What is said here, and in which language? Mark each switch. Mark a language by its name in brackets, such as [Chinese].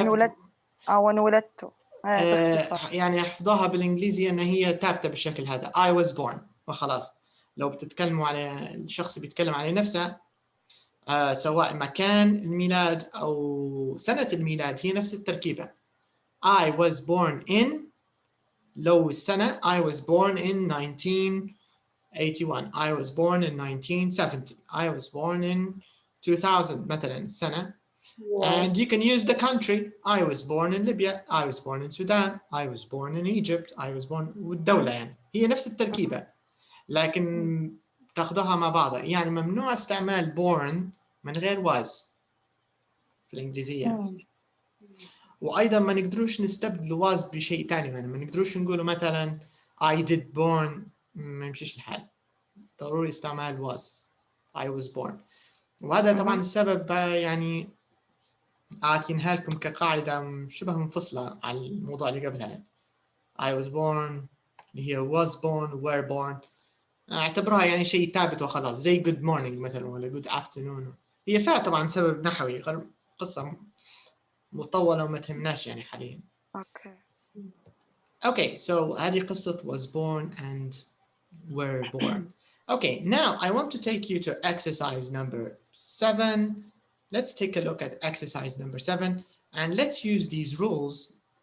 [Arabic] انولدت يعني حفظها بالإنجليزي أن هي ثابتة بالشكل هذا [English] I was born [Arabic] وخلاص. لو بتتكلموا على الشخص بيتكلم على نفسه سواء مكان الميلاد أو سنة الميلاد هي نفس التركيبة. [English] I was born in [Arabic] لو السنة [English] I was born in 1981 I was born in 1970 I was born in 2000 [Arabic] مثلا السنة. [English] And you can use the country. I was born in Libya. I was born in Sudan. I was born in Egypt. I was born [Arabic] والدولة يعني هي نفس التركيبة لكن تاخذوها مع بعضها. يعني ممنوع استعمال born من غير was في الإنجليزية. وأيضا ما نقدروش نستبدل was بشيء ثاني. يعني ما نقدروش نقوله مثلا [English] I did born [Arabic] ما يمشيش الحال. ضروري استعمال was. [English] I was born. [Arabic] وهذا طبعا السبب يعني أعطينها لكم كقاعدة شبه منفصلة عن الموضوع اللي قبلها. [English] I was born [Arabic] اللي هي was born were born اعتبرها يعني شيء ثابت وخلاص زي [English] good morning [Arabic] مثلا ولا [English] good afternoon. [Arabic] هي فيها طبعا سبب نحوي قصة مطولة وما تهمناش يعني حاليا. [English] Okay, so [Arabic] هذه قصة [English] was born and were born. Okay, now I want to take you to exercise number 7. Let's take a look at exercise number 7 and let's use these rules.